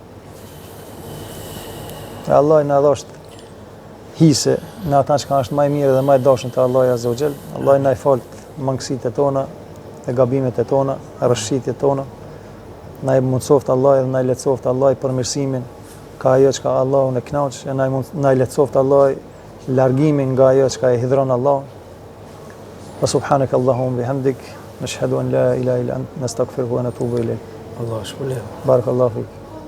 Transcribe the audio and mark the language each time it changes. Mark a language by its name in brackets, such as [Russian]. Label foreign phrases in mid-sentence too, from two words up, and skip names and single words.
[Albanian] E Allah na dhosht hise në ata që është më mirë dhe më dashur te Allahu [Arabic] عز وجل. [Albanian] Allah na i falt mangësitë tona, e gabimet e tona, rrëshqitjet tona. Na i mundsoft Allah dhe na i lehtësoft Allah për mirësimin ka ajo që Allahu në kënaq, e na i lehtësoft Allah largimin nga ajo që e hidhron Allah. [Arabic] وسبحانك اللهم وبحمدك نشهد أن لا إله إلا أنت نستغفرك ونتوب إليك. [Albanian] Allah shpëlef. [Arabic] بارك الله فيك.